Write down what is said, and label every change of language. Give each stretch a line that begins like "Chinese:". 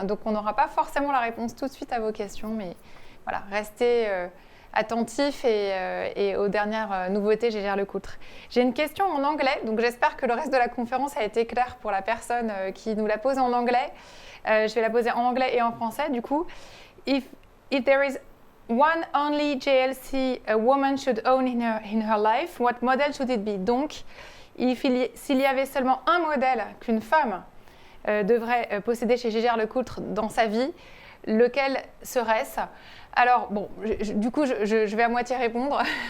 French: Donc on n'aura pas forcément la réponse tout de suite à vos questions, mais voilà, restez attentifs et aux dernières nouveautés Gégère Lecoultre. J'ai une question en anglais, donc j'espère que le reste de la conférence a été clair pour la personne qui nous l'a posée en anglais. Je vais la poser en anglais et en français. Du coup,
English: if there is one only JLC a woman should own in her life, what model should it be?
French: Donc, s'il y avait seulement un modèle qu'une femme devrait posséder chez Gégère Lecoultre dans sa vie, lequel serait-ce? Alors, bon, du coup, je vais à moitié répondre.